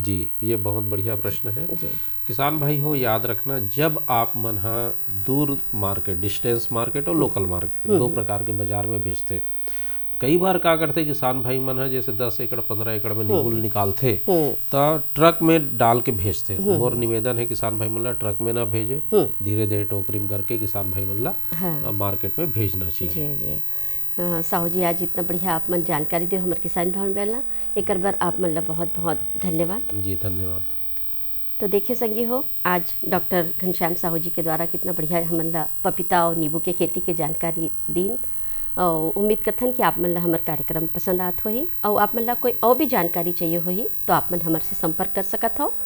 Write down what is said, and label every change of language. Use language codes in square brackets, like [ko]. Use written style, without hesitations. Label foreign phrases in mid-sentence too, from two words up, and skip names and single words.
[hne] जी, ये बहुत बढ़िया प्रश्न है। किसान भाई हो याद रखना, जब आप मन दूर मार्केट, [en] distance market [hne] और [en] local market [hne] 2 प्रकार के बाजार में बेचते, कई बार क्या करते किसान भाई मन है जैसे 10 एकड़ 15 एकड़ में नींबू निकालते तो ट्रक में डाल के भेजते। मोर निवेदन है किसान भाई मन ला ट्रक में ना भेजे, धीरे धीरे टोकरी में करके किसान भाई मन ला मार्केट में भेजना चाहिए। जी साहू जी, आज इतना बढ़िया आप मन जानकारी दे हमारे किसान भाई मन ला, एक बार आप मन ला बहुत बहुत धन्यवाद। जी धन्यवाद। तो देखिए संगी हो, आज डॉक्टर घनश्याम साहू जी के द्वारा कितना बढ़िया हमन ला पपीता और नींबू के खेती के जानकारी दी। और उम्मीद करथन कि आप मन ला हमार कार्यक्रम पसंद आत होही, और आप मन ला कोई और भी जानकारी चाहिए होही तो आप मन हमारे से संपर्क कर सकत हो।